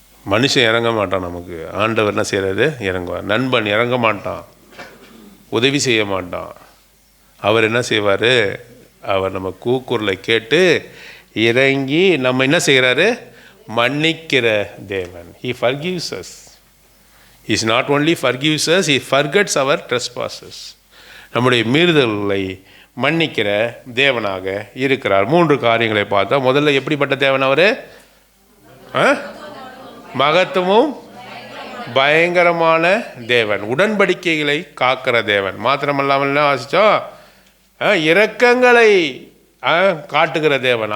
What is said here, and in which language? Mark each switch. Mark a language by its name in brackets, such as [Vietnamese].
[Tamil] மனுஷன் இறங்க மாட்டான், நமக்கு ஆண்டவர் என்ன செய்கிறாரு? இறங்குவார். நண்பன் இறங்க மாட்டான், உதவி செய்ய மாட்டான். அவர் என்ன செய்வார்? அவர் நம்ம கூக்குரலை கேட்டு இறங்கி நம்ம என்ன செய்கிறாரு? மன்னிக்கிற தேவன். [English] He forgives us. He is not only forgives us, He forgets our trespasses. [Tamil] நம்முடைய மீறுதல்களை மன்னிக்கிற தேவனாக இருக்கிறார். 3 காரியங்களை பார்த்தா, முதல்ல எப்படிப்பட்ட தேவன் அவர்? மகத்துவமும் பயங்கரமான தேவன், உடன்படிக்கைகளை காக்கிற தேவன். மாத்திரமல்லாமல் என்ன வாசித்தோம்? இரக்கங்களை காட்டுகிற தேவன்.